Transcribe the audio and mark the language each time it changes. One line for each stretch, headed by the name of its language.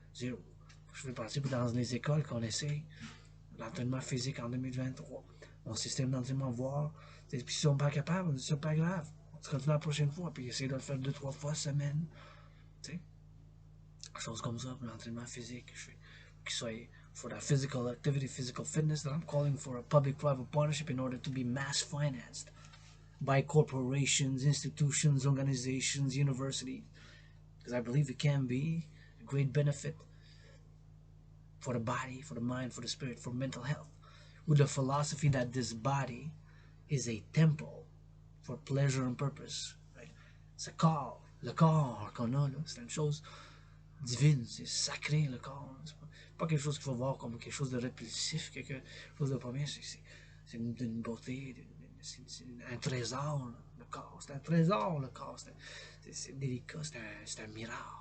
French: Je vais partir dans les écoles qu'on essaye l'entraînement physique en 2023. Mon système d'entraînement, voir. Puis s'ils sont pas capables, c'est pas grave. On se retrouve la prochaine fois, puis essayer de le faire 2-3 fois semaine. Tu sais, choses comme ça pour l'entraînement physique. Je fais qui soit
English: for that physical activity, physical fitness, that I'm calling for a public-private partnership in order to be mass financed by corporations, institutions, organizations, universities, because I believe it can be a great benefit for the body, for the mind, for the spirit, for mental health, with the philosophy that this body is a temple for pleasure and purpose. Right?
French: C'est le corps qu'on a, c'est une chose divine, c'est sacré le corps. C'est pas quelque chose qu'il faut voir comme quelque chose de répulsif, quelque chose de premier, c'est d'une beauté, c'est un trésor, le corps. C'est un trésor, le corps. C'est délicat, c'est un miracle.